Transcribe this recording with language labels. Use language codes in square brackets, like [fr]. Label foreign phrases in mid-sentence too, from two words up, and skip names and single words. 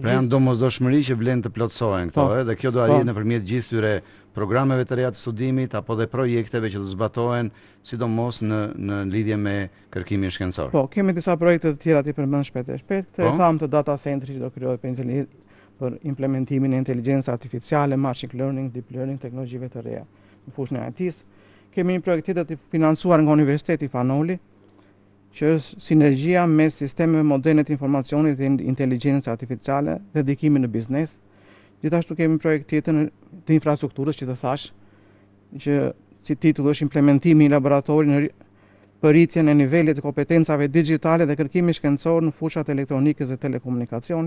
[sq] Pra janë domosdoshmëri që vlen të plotësohen këto, dhe kjo do arrihet nëpërmjet gjithë këtyre programeve të reja të studimit apo dhe projekteve që do zbatohen, sidomos në lidhje me kërkimin shkencor. Po, kemi disa projekte të tjera të përmend shpejt e shpejt. Tham të data centri që do krijohet për implementimin e inteligjencës artificiale, [en] machine learning, deep learning, [sq] teknologjive të reja në fushën e IT-s. Kemi një projekt tjetër të financuar nga Universiteti Fanoli, që është sinergjia mes sistemeve moderne të informacionit dhe inteligjencës artificiale dhe dedikimin në biznes. Gjithashtu kemi projekt tjetër të infrastrukturës që të thash, që si titull është implementimi i laboratorit për rritjen e nivelit të kompetencave digjitale dhe kërkimi shkencor në fushat elektronikës dhe telekomunikacionit.